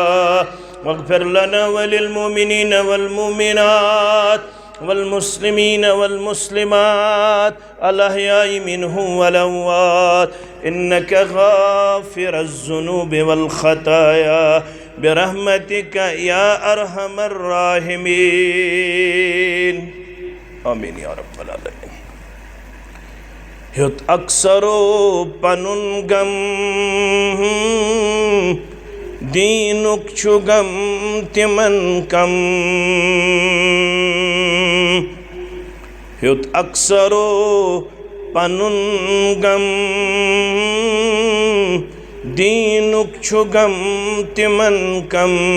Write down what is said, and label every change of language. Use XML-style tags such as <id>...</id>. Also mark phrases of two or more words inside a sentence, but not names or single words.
<ar>واغفر لنا وللمؤمنين والمؤمنات والمسلمين والمسلمات الأحياء منهم والأموات إنك غافر الذنوب والخطايا برحمتك يا أرحم الراحمين. آمين يا رب العالمين.</ar> <ks>ہیوت اکثرو پنن غم دینک چھُ غم تمن کم. ہیوت اکثرو پنن غم دینک چھُ غم تمن کم.</ks>